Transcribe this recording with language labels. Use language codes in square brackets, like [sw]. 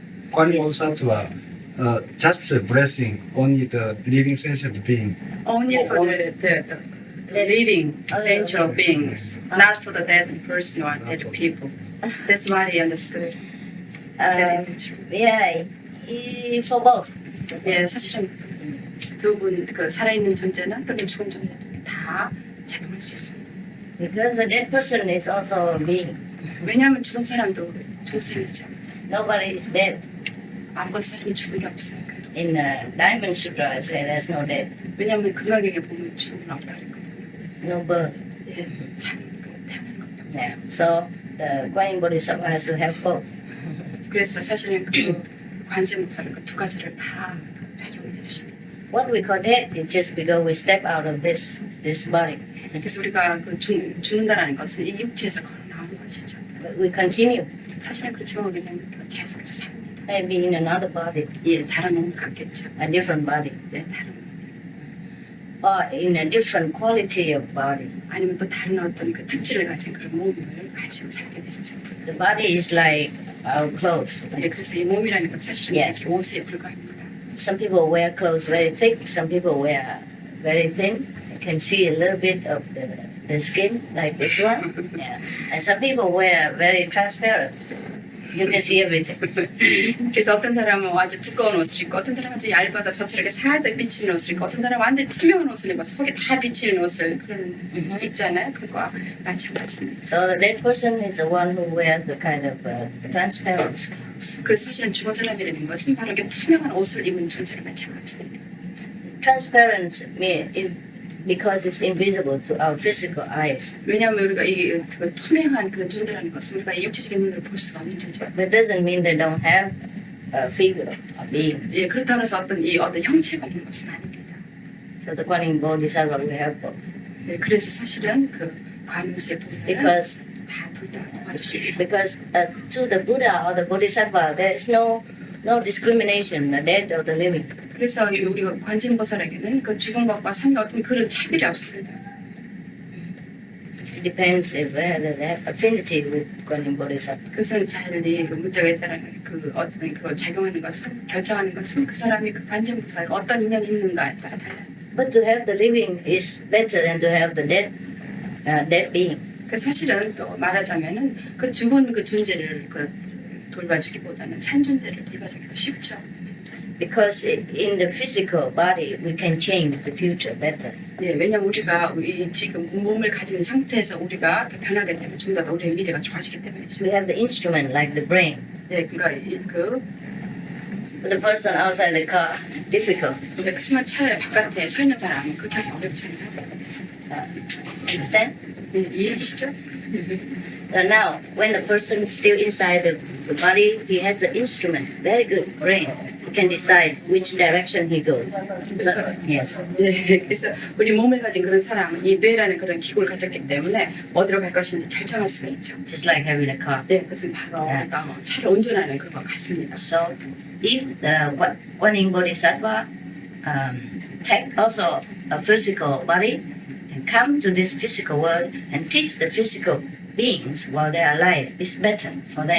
[en] Guanyin Yes. Bodhisattva just blessing only the living sentient being. Only for the living essential beings, not for the dead person or dead people. That's what he understood. Said it's true. Yeah, for both. [ko] 예, 사실은 두 분 그 살아있는 존재나 또는 죽은 존재도 다 작용할 수 있습니다. [en] Because the dead person is also a being. [ko] 왜냐하면 죽은 사람도 존재이죠. [en] Nobody is dead. [ko] 아무것도 사람이 죽은 게 없으니까요. [en] In Diamond Sutra, I say there's no dead, [ko] 왜냐하면 금강경에 보면 죽음은 없다 그랬거든요. [en] no birth. [ko] 예, 사는 거 태어나는 것도 없고. [en] Yeah. So the Guanyin Bodhisattva has to have both. [ko] 그래서 사실은 그 관세 목사는 그 두 가지를 다 작용을 해주십니다. [en] What we call death is just because we step out of this body. [ko] 그래서 우리가 그 죽는다라는 것은 이 육체에서 걸어 나오는 것이죠. [en] But we continue, [ko] 사실은 그렇지만 우리는 계속해서 삽니다. [en] maybe in another body, [ko] 예, 다른 몸을 갖겠죠. [en] a different body, [ko] 예, 다른 [en] or in a different quality of body. [ko] 아니면 또 다른 어떤 그 특질을 가진 그런 몸을 가지고 살게 되죠. [en] The body is like our clothes. [ko] 예, 그래서 이 몸이라는 건 사실은 [en] Yes. [ko] 옷에 불과합니다. [en] Some people wear clothes very thick, some people wear very thin. You can see a little bit of the skin, like this one. Yeah. And some people wear very transparent. You can see everything. [ko] 그래서 어떤 사람은 아주 두꺼운 옷을 입고 어떤 사람은 아주 얇아서 젖처럼 살짝 비치는 옷을 입고 어떤 사람은 완전히 투명한 옷을 입어서 속에 다 비치는 옷을 그런 입잖아요. 그거와 마찬가지입니다. [en] So the dead person is the one who wears the kind of transparent clothes. [ko] 그래서 사실은 죽은 사람이라는 것은 바로 이렇게 투명한 옷을 입은 존재랑 마찬가지입니다. [en] Transparent because it's invisible to our physical eyes. [ko] 왜냐하면 우리가 이 그 투명한 그런 존재라는 것은 우리가 이 육체적인 눈으로 볼 수가 없는 존재입니다. [en] That doesn't mean they don't have a figure, a being. [ko] 예, 그렇다고 해서 어떤 형체가 있는 것은 아닙니다. [en] So the Guanyin Bodhisattva will have both. [ko] 예, 그래서 사실은 그 관음세 보살은 [en] Because [ko] 다 둘 다 도와주시고 [en] because to the Buddha or the Bodhisattva there is no discrimination, the dead or the living. [ko] 그래서 우리 관세음보살에게는 그 죽은 것과 산 것 어떤 그런 차별이 없습니다. [en] It depends if they have affinity with Guanyin Bodhisattva. [ko] 그것은 자연히 그 문제가 있다는 그 어떤 그걸 작용하는 것은 결정하는 것은 그 사람이 그 관세음보살과 어떤 인연이 있는가에 따라 달라요. [en] But to have the living is better than to have the dead being. [ko] 그 사실은 또 말하자면은 그 죽은 그 존재를 그 돌봐주기보다는 산 존재를 돌봐주기가 쉽죠. [en] Because in the physical body we can change the future better. [ko] 예, 왜냐면 우리가 이 지금 몸을 가진 상태에서 우리가 그 변하게 되면 좀 더 우리의 미래가 좋아지기 때문이죠. [en] We have the instrument like the brain. [ko] 예, 그러니까 그 [en] For the person outside the car, difficult. [ko] 그렇지만 차 바깥에 서 있는 사람은 그렇게 하기 어렵잖아요. [en] Understand? [ko] 예, 이해하시죠? [en] So now, when the person is still inside the body, he has the instrument, very good brain. He can decide which direction he goes. So, yes. [ko] 예, 그래서 우리 몸을 가진 그런 사람은 이 뇌라는 그런 기구를 가졌기 때문에 어디로 갈 것인지 결정할 수가 있죠. [en] Just like having a car. [ko] 네, 그것은 바로 우리가 차를 운전하는 그것 같습니다. [en] So, if the Guanyin Bodhisattva take also a physical body and come to this physical world and teach the physical beings while they are alive, it's better for them.